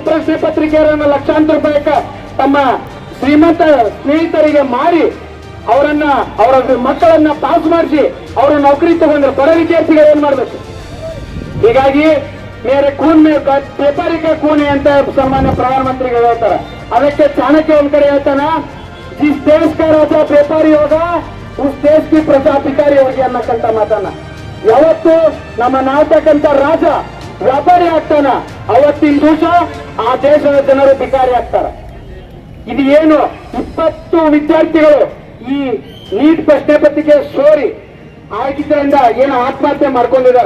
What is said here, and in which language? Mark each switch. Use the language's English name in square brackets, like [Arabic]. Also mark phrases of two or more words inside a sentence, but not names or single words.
[Kannada] ಪ್ರಶ್ನೆ ಪತ್ರಿಕೆಯನ್ನು ಲಕ್ಷಾಂತರ ರೂಪಾಯಿಕ ತಮ್ಮ ಶ್ರೀಮಂತ ಸ್ನೇಹಿತರಿಗೆ ಮಾರಿ ಅವರ ಮಕ್ಕಳನ್ನ ಪಾಸ್ ಮಾಡಿಸಿ ಅವರ ನೌಕರಿ ತಗೊಂಡ್ರೆ ಬಡ ವಿದ್ಯಾರ್ಥಿಗಳು ಏನ್ ಮಾಡ್ಬೇಕು? ಹೀಗಾಗಿ [Hindi] मेरे खून में व्यापारिक खूने [Kannada] ಅಂತ ಸಾಮಾನ್ಯ ಪ್ರಧಾನಮಂತ್ರಿಗಳು ಹೇಳ್ತಾರೆ. ಅದಕ್ಕೆ ಚಾಣಕ್ಯ ಒಂದ್ ಕಡೆ ಹೇಳ್ತಾನ, [Hindi] जिस देश का राजा व्यापारी होगा उस देश की प्रजा भिखारी होगी [Kannada] ಅನ್ನಕ್ಕಂತ ಮಾತನ್ನ. ಯಾವತ್ತು ನಮ್ಮ ನಾಟಕಂತ ರಾಜ ವ್ಯಾಪಾರಿ ಆಗ್ತಾನ, ಅವತ್ತಿನ ದಿವಸ ಆ ದೇಶದ ಜನರು ಭಿಕಾರಿ ಆಗ್ತಾರ. ಇದು ಏನು 20 ವಿದ್ಯಾರ್ಥಿಗಳು ಈ ನೀಟ್ ಪ್ರಶ್ನೆ ಪತ್ರಿಕೆ ಸೋರಿ ಆಗಿದ್ದರಿಂದ ಏನು ಆತ್ಮಹತ್ಯೆ ಮಾಡ್ಕೊಂಡಿದಾರ.